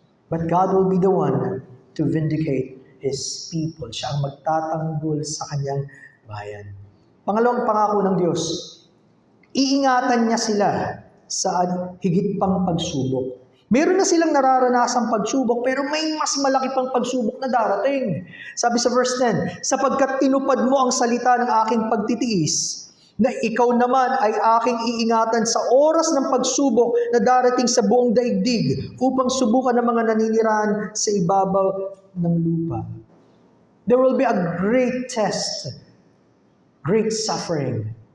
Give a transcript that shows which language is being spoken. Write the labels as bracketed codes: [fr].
[en] But God will be the one to vindicate His people. [tl] Siya ang magtatanggol sa kanyang bayan. Pangalawang pangako ng Diyos, iingatan niya sila sa higit pang pagsubok. Meron na silang nararanasang pagsubok, pero may mas malaki pang pagsubok na darating. Sabi sa verse 10, sapagkat tinupad mo ang salita ng aking pagtitiis, na ikaw naman ay aking iingatan sa oras ng pagsubok na darating sa buong daigdig upang subukan ng mga naninirahan sa ibabaw ng lupa. [en] There will be a great test, great suffering.